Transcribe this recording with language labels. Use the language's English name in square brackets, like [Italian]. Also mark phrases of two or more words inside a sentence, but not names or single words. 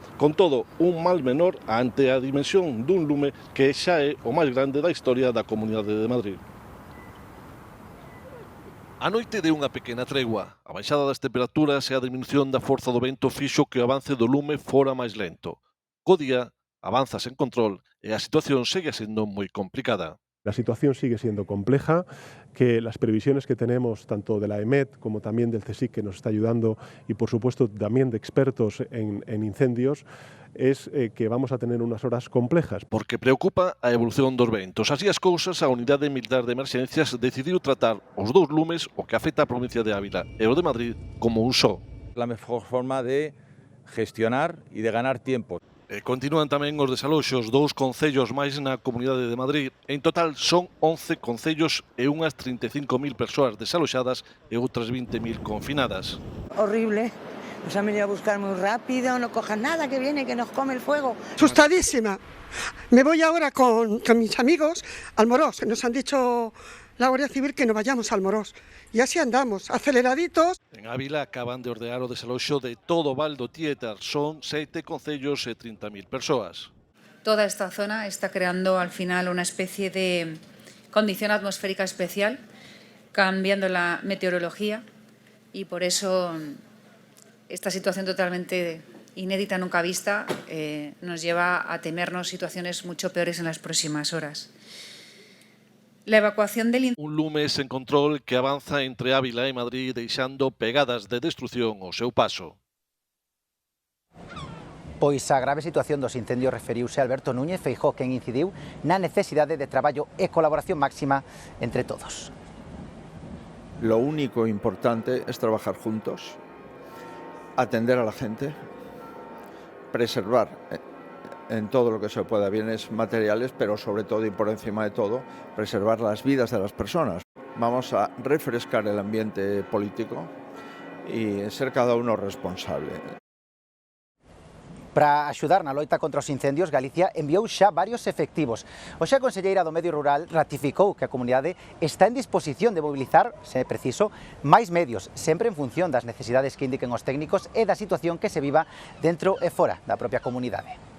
[Galician] Con todo, un mal menor ante a dimensión dun lume que xa é o máis grande da historia da Comunidade de Madrid. A noite deu unha pequena tregua. A baixada das temperaturas e a diminución da forza do vento fixo que o avance do lume fora máis lento. Co día, avanza sen control e a situación segue sendo moi complicada. [Spanish] La situación sigue siendo compleja, que las previsiones que tenemos tanto de la EMET como también del CSIC, que nos está ayudando, y por supuesto también de expertos en incendios, es que vamos a tener unas horas complejas. [Galician] Porque preocupa a evolución dos ventos. Así as cousas, a Unidade Militar de Emerxencias decidiu tratar os dous lumes, o que afecta a provincia de Ávila e o de Madrid, como un só. [Spanish] La mejor forma de gestionar y de ganar tiempo. [Galician] Continúan tamén os desaloxos dos concellos máis na Comunidade de Madrid. En total son 11 concellos e unhas 35.000 persoas desaloxadas e outras 20.000 confinadas. [Spanish] Horrible. Nos han venido a buscar muy rápido, no cojan nada, que viene, que nos come el fuego. Asustadísima. Me voy ahora con mis amigos al Morós. Nos han dicho la Guardia Civil que no vayamos al Morós. Y así andamos, aceleraditos. [Galician] En Ávila acaban de ordenar o desaloxo de todo o Val do Tietar. Son 7 concellos e 30.000 persoas. [Spanish] Toda esta zona está creando al final una especie de condición atmosférica especial, cambiando la meteorología, y por eso esta situación totalmente inédita, nunca vista, nos lleva a temernos situaciones mucho peores en las próximas horas. La evacuación del [Galician] Un lume sen control que avanza entre Ávila e Madrid deixando pegadas de destrucción ao seu paso. Pois a grave situación dos incendios referiuse Alberto Núñez Feijóo, quen incidiu na necesidade de traballo e colaboración máxima entre todos. [Spanish] Lo único importante es trabajar juntos, atender a la gente, preservar en todo lo que se pueda bienes materiales, pero sobre todo y por encima de todo, preservar las vidas de las personas. Vamos a refrescar el ambiente político y ser cada uno responsable. [Galician] Para axudar na loita contra os incendios, Galicia enviou xa varios efectivos. Hoxe a conselleira do Medio Rural ratificou que a comunidade está en disposición de mobilizar, se é preciso, máis medios, sempre en función das necesidades que indiquen os técnicos e da situación que se viva dentro e fora da propia comunidade.